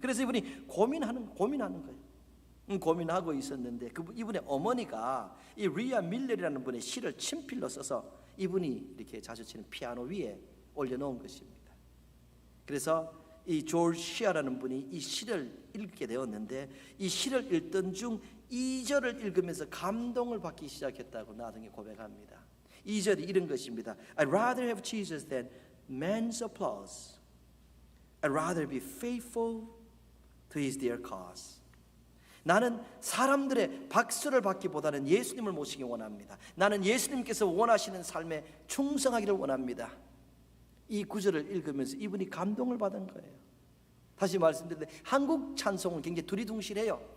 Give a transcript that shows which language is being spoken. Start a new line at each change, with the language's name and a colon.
Korean: 그래서 이분이 고민하는 거예요. 고민하고 있었는데 이분의 어머니가 이 리아 밀ler이라는 분의 시를 친필로 써서 이분이 이렇게 자주 치는 피아노 위에 올려놓은 것입니다. 그래서 이 조지 시아라는 분이 이 시를 읽게 되었는데 이 시를 읽던 중 2절을 읽으면서 감동을 받기 시작했다고 나중에 고백합니다. 2절이 이런 것입니다.
English: I'd rather have Jesus than man's applause. I'd rather be faithful to his dear cause.
Korean: 나는 사람들의 박수를 받기보다는 예수님을 모시기 원합니다. 나는 예수님께서 원하시는 삶에 충성하기를 원합니다. 이 구절을 읽으면서 이분이 감동을 받은 거예요. 다시 말씀드리는데 한국 찬송은 굉장히 두리뭉실해요.